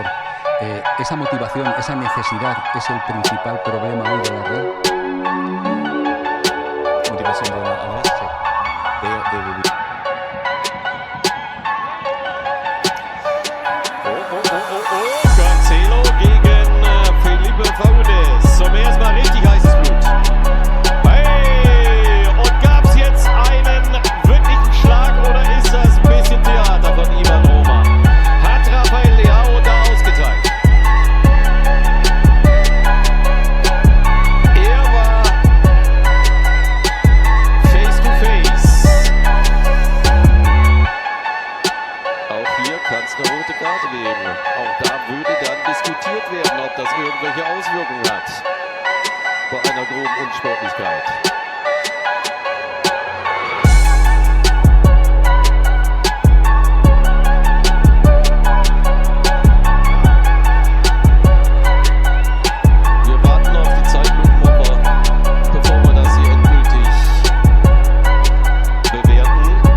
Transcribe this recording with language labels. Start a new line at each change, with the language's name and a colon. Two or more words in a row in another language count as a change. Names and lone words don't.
Spanish: Esa motivación, esa necesidad es el principal problema hoy de la Real. Motivación de la Real, sí.
German: Cancelo gegen Felipe Faunes. Zum ersten Mal richtig heißes Blut. Hey! Und gab's jetzt einen wirklichen Schlag oder ist das ein bisschen Theater von Ivan Roma? Hat Rafael Leao da ausgeteilt? Er war
English: face to face.
German: Auch hier kann es eine rote Karte geben. Auch da würde dann diskutiert werden, ob das irgendwelche Auswirkungen hat bei einer groben Unsportlichkeit. Wir warten auf die Zeitlupenmapper, bevor wir das hier endgültig bewerten.